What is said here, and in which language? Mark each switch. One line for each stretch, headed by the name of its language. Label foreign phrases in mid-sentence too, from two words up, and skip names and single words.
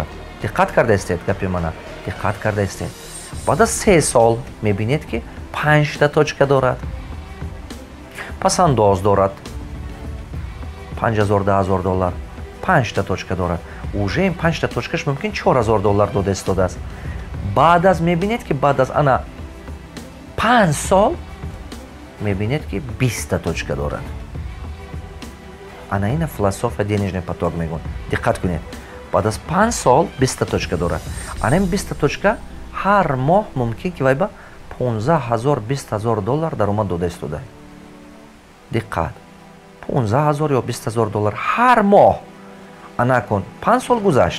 Tajik: диққат карда истед гапи мана, диққат карда истед. баъд аз 3 сол мебинед ки 5 та точка дорад, пасандоз дорад, $5,000-10,000, 5 та точка дорад. уже ин 5 та точкаш мумкин $4,000 дода истодааст. баъд аз мебинед ки баъд аз ана 5 сол мебинед ки 20 та точка дорад. ана ина философия
Russian: денежный поток
Tajik: мегӯяд. диққат кунед. баъд аз 5 сол 20 та точка дорад. ана ин 20 та точка ҳар моҳ мумкин ки вай ба $15,000-20,000 даромад дода истода. диққат. $15,000 ё $20,000 ҳар моҳ. ана кун 5 сол гузашт.